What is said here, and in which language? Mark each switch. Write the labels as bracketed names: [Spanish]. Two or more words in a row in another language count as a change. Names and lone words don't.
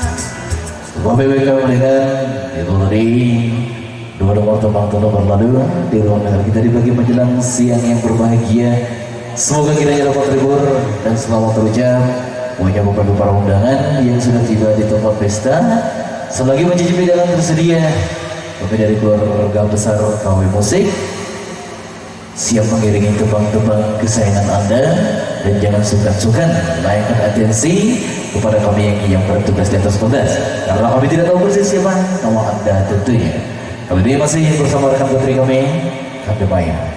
[Indonesian] Bapak-bapak kalian, itu tadi dua nomor tembang nomor berlalu di ruang dengar kita di pagi menjelang siang yang berbahagia. Semoga kiranya dapat terhibur dan selamat terucap. Menyambut para undangan yang sudah tiba di tempat pesta. Selagi mencicipi dalam tersedia, kami dari keluarga besar KW Musik siap mengiringi tembang-tembang kesayangan Anda, dan jangan sungkan-sungkan layakkan atensi kepada kami yang bertugas di atas pentas, karena kami tidak tahu persis siapa nama Anda tentunya. Kali ini masih bersama rekan putri kami, Kande Maya.